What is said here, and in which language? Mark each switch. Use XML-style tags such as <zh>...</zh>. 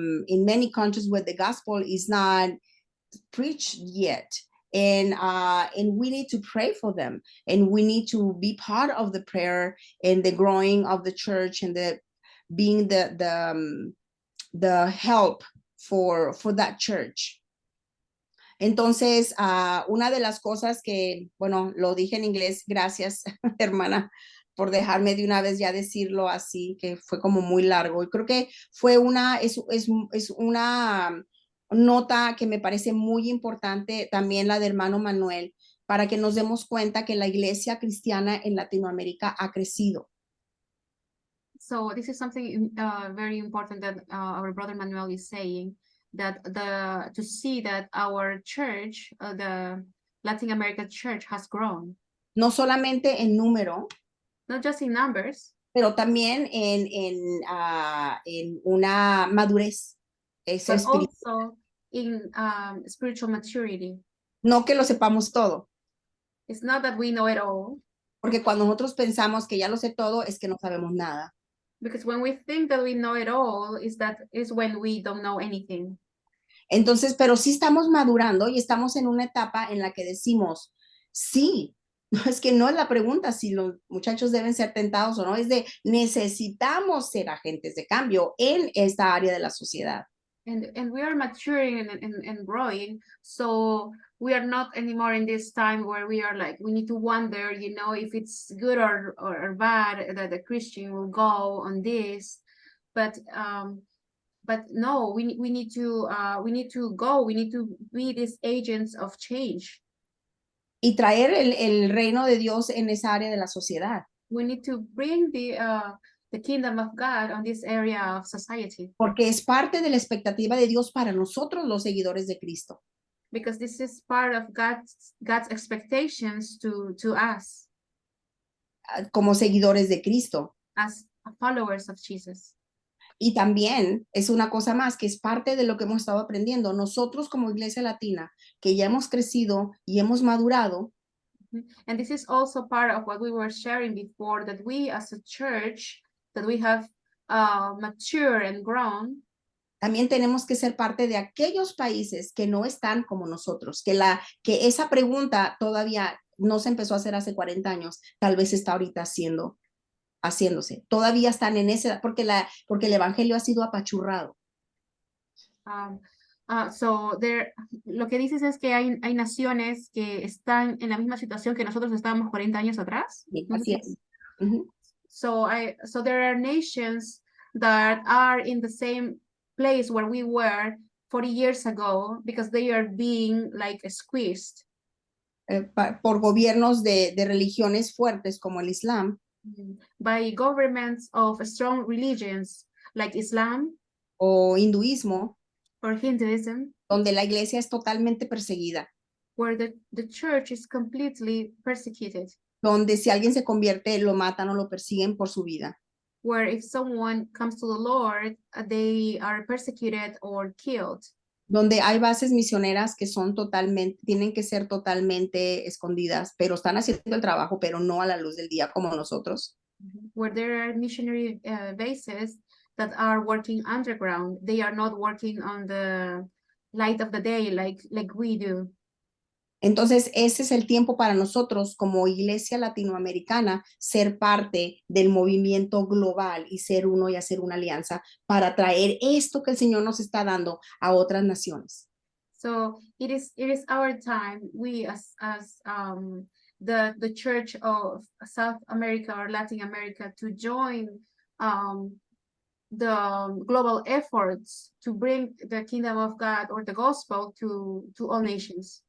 <en>many countries where the gospel is not preached yet, and we need to pray for them, and we need to be part of the prayer and the growing of the church and being the help for that church.</en> <es>Entonces, una de las cosas que, bueno, lo dije en inglés, gracias, hermana, por dejarme de una vez ya decirlo así, que fue como muy largo. Y creo que fue es una nota que me parece muy importante, también la de hermano Manuel, para que nos demos cuenta que la iglesia cristiana en Latinoamérica ha crecido.</es> <en>So this is something very important that our brother Manuel is saying, that to see that our church, the Latin American church, has grown.</en> <es>No solamente en número,</es> <en>not just in numbers,</en> <es>pero también en una madurez.</es> <en>But also in spiritual maturity.</en> <es>No que lo sepamos todo.</es> <en>It's not that we know it all.</en> <es>Porque cuando nosotros pensamos que ya lo sé todo, es que no sabemos nada.</es> <en>Because when we think that we know it all, is when we don't know anything.</en> <es>Entonces, pero sí estamos madurando y estamos en una etapa en la que decimos, sí, no es que no es la pregunta si los muchachos deben ser tentados o no, es de necesitamos ser agentes de cambio en esta área de la sociedad.</es> <en>And we are maturing and growing, so we are not anymore in this time where we are like, we need to wonder, you know, if it's good or bad that the Christian will go on this. But no, we need to go, we need to be these agents of change.</en> <es>Y traer el reino de Dios en esa área de la sociedad.</es> <en>We need to bring the kingdom of God on this area of society.</en> <es>Porque es parte de la expectativa de Dios para nosotros los seguidores de Cristo.</es> <en>Because this is part of God's expectations to us</en> <es>Como seguidores de Cristo.</es> <en>as followers of Jesus.</en> <es>Y también es una cosa más que es parte de lo que hemos estado aprendiendo. Nosotros como Iglesia Latina, que ya hemos crecido y hemos madurado,</es> <en>And this is also part of what we were sharing before, that we as a church, that we have matured and grown.</en> <es>también tenemos que ser parte de aquellos países que no están como nosotros, que esa pregunta todavía no se empezó a hacer hace 40 años, tal vez está ahorita haciéndose. Todavía están en ese, porque el evangelio ha sido apachurrado. So lo que dices es que hay naciones que están en la misma situación que nosotros estábamos 40 años atrás. Sí, así es. Ujú.</es> <en>So there are nations that are in the same place where we were 40 years ago because they are being like squeezed</en> <es>Por gobiernos de religiones fuertes como el Islam</es> <en>by governments of strong religions like Islam</en> <es>o hinduismo,</es> <en>or Hinduism,</en> <es>donde la iglesia es totalmente perseguida,</es> <en>where the church is completely persecuted,</en> <es>donde si alguien se convierte lo matan o lo persiguen por su vida.</es> <en>where if someone comes to the Lord, they are persecuted or killed,</en> <es>Donde hay bases misioneras que tienen que ser totalmente escondidas, pero están haciendo el trabajo, pero no a la luz del día como nosotros.</es> <en>where there are missionary bases that are working underground. They are not working on the light of the day like we do.</en> <es>Entonces, ese es el tiempo para nosotros como iglesia latinoamericana ser parte del movimiento global y ser uno y hacer una alianza para traer esto que el Señor nos está dando a otras naciones.</es> <en>So it is our time, we as the Church of South America or Latin America, to join the global efforts to bring the kingdom of God or the gospel to all nations.</en>